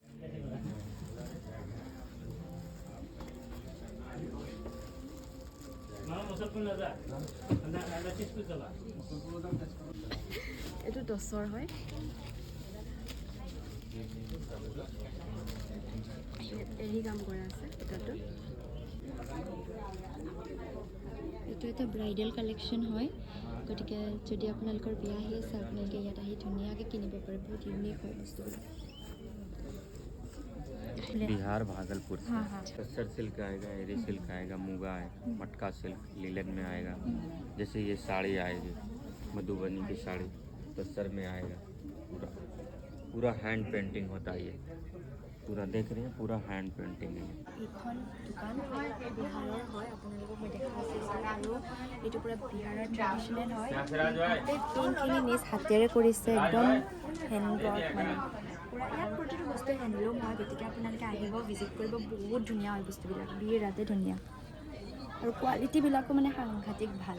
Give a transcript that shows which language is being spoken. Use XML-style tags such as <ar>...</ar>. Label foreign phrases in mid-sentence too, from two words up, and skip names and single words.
<as>এইটো টচৰ হয় এৰি কাম কৰা আছে এটাতো এইটো এটা</as> <en>bridal collection</en> <as>হয় গতিকে যদি আপোনালোকৰ বিয়া আহি আছে আপোনালোকে ইয়াত আহি ধুনীয়াকৈ কিনিব পাৰে বহুত ইউনিক হয় বস্তুবিলাক</as> <hi>बिहार भागलपुर से टस्सर सिल्क आएगा एरी सिल्क आएगा मुगा है मटका सिल्क लीलन में आएगा जैसे ये साड़ी आएगी मधुबनी की साड़ी टस्सर में आएगा पूरा</hi> <en>hand painting</en> <hi>होता है ये पूरा देख रहे हैं पूरा</hi> <en>hand painting</en> <hi>है</hi> <as>এইখন দোকান বিহাৰৰ হয় আপোনালোকক মই দেখাই আছোঁ আৰু এইটো পূৰা বিহাৰৰ ট্ৰেডিশ্যনেল হয় পেইণ্টখিনি নিজ হাতেৰে কৰিছে একদম হেণ্ডৱৰ্ক মানে পূৰা ইয়াত প্ৰতিটো বস্তু হেণ্ডলুম হয় গতিকে আপোনালোকে আহিব ভিজিট কৰিব বহুত ধুনীয়া হয় বস্তুবিলাক বিৰাটে ধুনীয়া আৰু কোৱালিটিবিলাকো মানে সাংঘাতিক ভাল</as>